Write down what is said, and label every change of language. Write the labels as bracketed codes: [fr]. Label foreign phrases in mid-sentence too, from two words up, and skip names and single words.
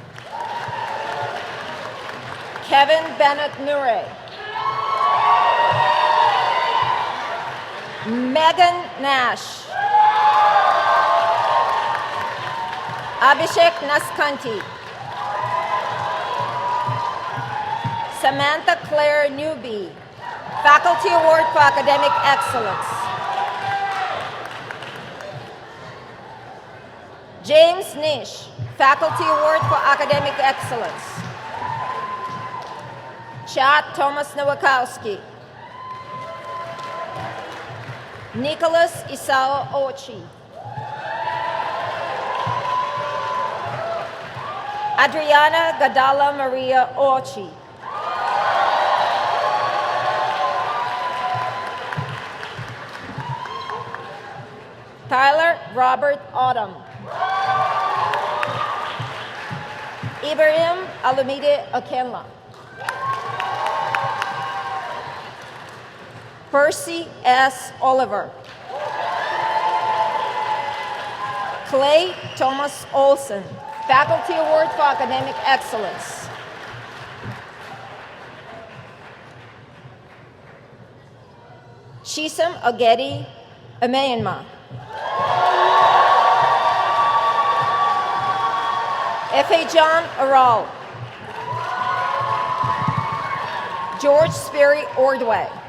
[en] Kevin Bennett Murray, Megan Nash, Abhishek Naskanti, Samantha Claire Newby, Faculty Award for Academic Excellence. James Nish, Faculty Award for Academic Excellence. Chad Thomas Nowakowski. Nicholas Isao Ochi. Adriana Gadala Maria Ochi. Tyler Robert Autumn. Ibrahim Alumide Akenla. Percy S. Oliver. Clay Thomas Olson, Faculty Award for Academic Excellence. Shisam Ogedi Ameyanma. F.A. John Aral. George Sperry Ordway.